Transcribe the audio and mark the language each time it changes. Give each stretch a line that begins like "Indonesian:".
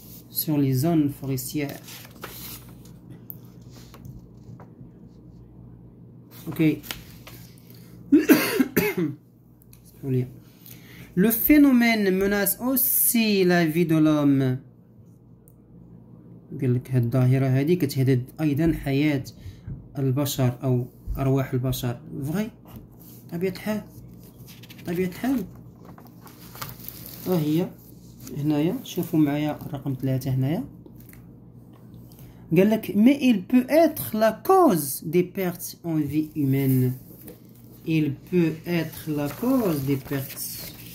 French: sur les zones forestières ok. Le phénomène menace aussi la vie de l'homme.
Arabic: قال لك هاد الظاهرة هذه كتهدد أيضا حياة البشر أو أرواح البشر. فغي طبيعة الحال هي هنايا. شوفوا معايا رقم 3 هنايا. قال لك
French: mais il peut être la cause des pertes en vie humaine. Il peut être la cause des pertes.